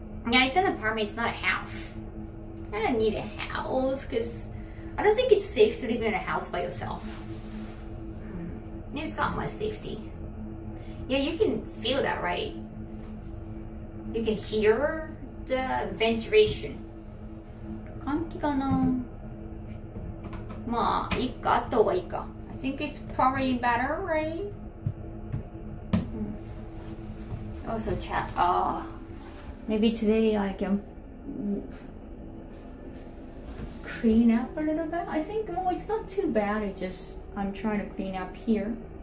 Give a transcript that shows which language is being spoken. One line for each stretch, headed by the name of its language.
English: Yeah, it's an apartment, it's not a house. I don't need a house because I don't think it's safe to live in a house by yourself. It's got my safety. Yeah, you can feel that, right? You can hear the ventilation.
Japanese: 換気かな? まあ、いいか、あった方がいいか.
English: I think it's probably better, right? Also chat. Maybe today I can clean up a little bit. I think, well, it's not too bad. I'm trying to clean up here.